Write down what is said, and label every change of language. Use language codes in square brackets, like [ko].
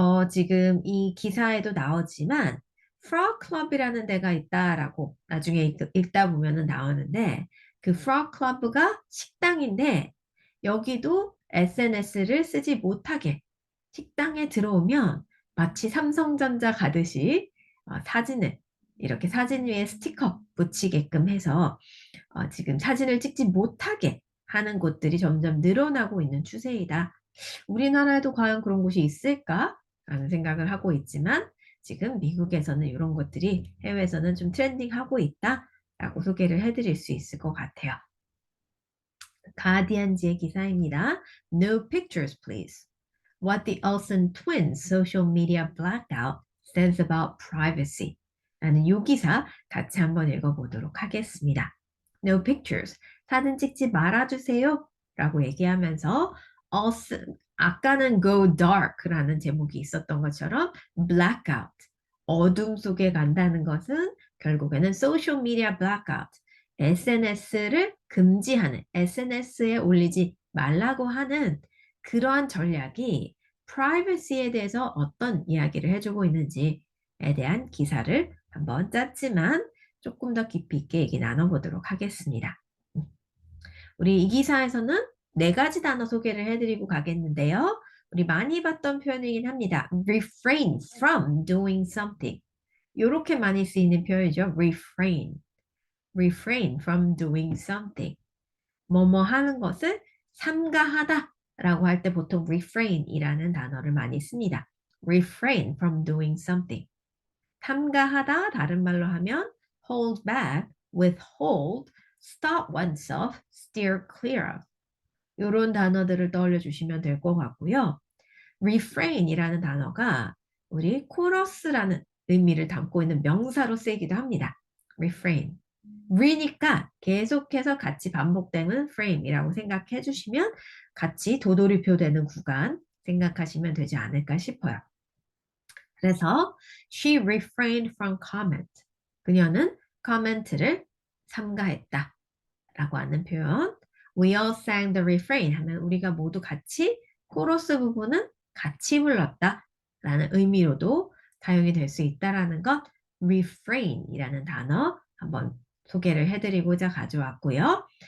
[ko] 지금 이 기사에도 나오지만 Frog Club이라는 데가 있다라고 나중에 읽다 보면은 나오는데 그 Frog Club가 식당인데 여기도 SNS를 쓰지 못하게 식당에 들어오면 마치 삼성전자 가듯이 사진을 이렇게 사진 위에 스티커 붙이게끔 해서 지금 사진을 찍지 못하게 하는 곳들이 점점 늘어나고 있는 추세이다. 우리나라에도 과연 그런 곳이 있을까? 라는 생각을 하고 있지만 지금 미국에서는 이런 것들이 해외에서는 좀 트렌딩하고 있다라고 소개를 해드릴 수 있을 것 같아요. 가디언지의 기사입니다. [en] No pictures, please. What the Olsen twins social media blackout says about privacy. [ko] 라는 이 기사 같이 한번 읽어보도록 하겠습니다. [en] No pictures. [ko] 사진 찍지 말아주세요. 라고 얘기하면서 아까는 Go Dark라는 제목이 있었던 것처럼 blackout. 어둠 속에 간다는 것은 결국에는 social media blackout. SNS를 금지하는, SNS에 올리지 말라고 하는 그러한 전략이 privacy에 대해서 어떤 이야기를 해주고 있는지에 대한 기사를 한번 짰지만 조금 더 깊이 있게 얘기 나눠보도록 하겠습니다. 우리 이 기사에서는 네 가지 단어 소개를 해드리고 가겠는데요. 우리 많이 봤던 표현이긴 합니다. [en] refrain from doing something. [ko] 이렇게 많이 쓰이는 표현이죠. [en] refrain from doing something. [ko] 뭐뭐 하는 것을 삼가하다 라고 할 때 보통 refrain이라는 단어를 많이 씁니다. [en] refrain from doing something. [ko] 삼가하다 다른 말로 하면 [en] hold back, withhold, stop oneself, steer clear of. [ko] 이런 단어들을 떠올려 주시면 될 것 같고요. refrain이라는 단어가 우리 코러스라는 의미를 담고 있는 명사로 쓰이기도 합니다. [en] refrain. [ko] re니까 계속해서 같이 반복되는 frame이라고 생각해 주시면 같이 도돌이표 되는 구간 생각하시면 되지 않을까 싶어요. [en] 그래서 she refrained from comment. [ko] 그녀는 커멘트를 삼가했다 라고 하는 표현. [en] We all sang the refrain [ko] 하면 우리가 모두 같이 코러스 부분은 같이 불렀다 라는 의미로도 사용이 될 수 있다라는 것 refrain이라는 단어 한번 소개를 해드리고자 가져왔고요.